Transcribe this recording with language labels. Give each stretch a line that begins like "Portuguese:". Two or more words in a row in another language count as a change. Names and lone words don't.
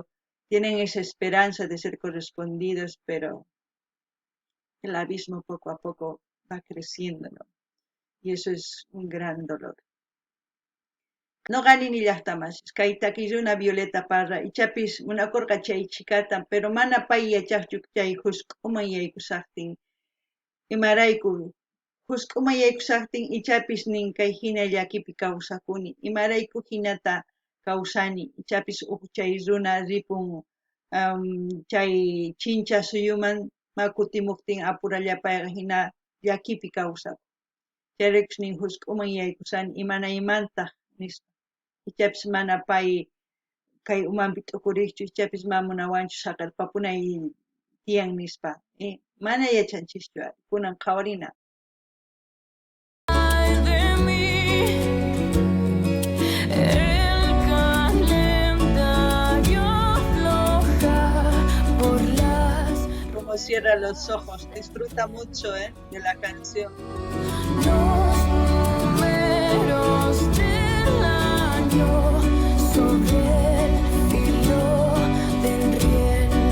Spanish: Tienen esa esperanza de ser correspondidos, pero el abismo poco a poco va creciendo, ¿no? Y eso es un gran dolor.
Quechua: No gani ni llaqtamas, kaytakish una Violeta Parra, ichapis una corca chay chikata, pero mana pay yachaqchuk chay husk'uma yaykusaqtin, imarayku husk'uma yaykusaqtin ichapis nin kay hina llakipi kawsakuni, imarayku hinata kawsani, ichapis chay runa ripun chay chincha suyuman makutimuktin apurallapayqa hina llakipi kawsak. Chayraykush nin husk'uman yaykusani imanaymantaq nispa. Ichapis mana pay kay umanpi t'ukurikchu, ichapis mamunawanchu saqirpapunay tiyan nispa, mana yachanchikchu kunan qhawarina.
Spanish: Ay de mí, el calendario afloja por las. Como cierra los ojos, disfruta mucho de la canción. Los números del año sobre el filo del riel,